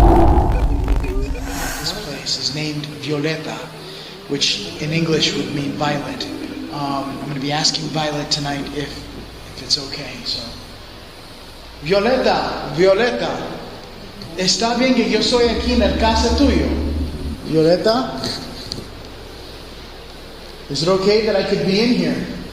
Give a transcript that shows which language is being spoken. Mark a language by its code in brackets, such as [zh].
[en] nice, is named Violeta, which in English would mean violet. I'm going to be asking Violet tonight if it's okay. [es] So, Violeta, Violeta, ¿está bien que yo soy aquí en el casa tuyo? [en] Violeta, is it okay that I could be in here?